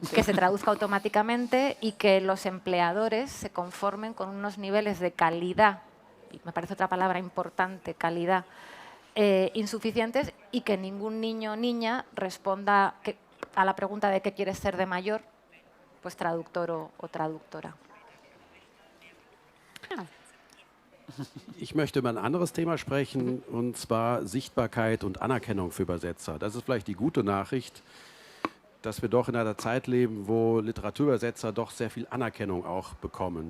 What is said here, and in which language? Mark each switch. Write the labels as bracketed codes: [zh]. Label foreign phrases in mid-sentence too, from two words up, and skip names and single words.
[es] Que se traduzca automáticamente y que los empleadores se conformen con unos niveles de calidad, y me parece otra palabra importante, calidad, insuficientes y que ningún niño o niña responda a la pregunta de qué quieres ser de mayor, pues traductor o traductora. [de] Ich möchte über ein anderes Thema sprechen, und zwar Sichtbarkeit und Anerkennung für Übersetzer. Das ist vielleicht die gute Nachricht, dass wir doch in einer Zeit leben, wo Literaturübersetzer doch sehr viel Anerkennung auch bekommen.